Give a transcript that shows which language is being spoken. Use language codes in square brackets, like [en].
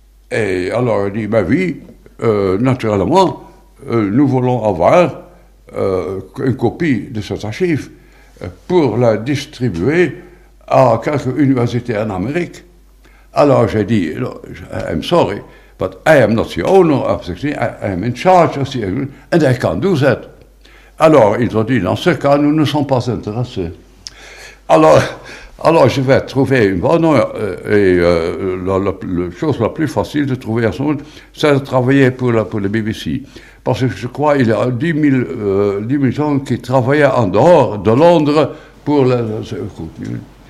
[fr] Et alors il dit, bah oui, naturellement, nous voulons avoir une copie de cet archive pour la distribuer à quelques universités en Amérique. Alors j'ai dit, [en] I'm sorry, but I am not the owner of the thing, I am in charge of the thing, and I can't do that. [fr] Alors, ils ont dit, dans ce cas, nous ne sommes pas intéressés. Alors, je vais trouver une bonne... la chose la plus facile de trouver à son moment, c'est de travailler pour la BBC. Parce que je crois qu'il y a 10 000 gens qui travaillaient en dehors de Londres pour le contenu.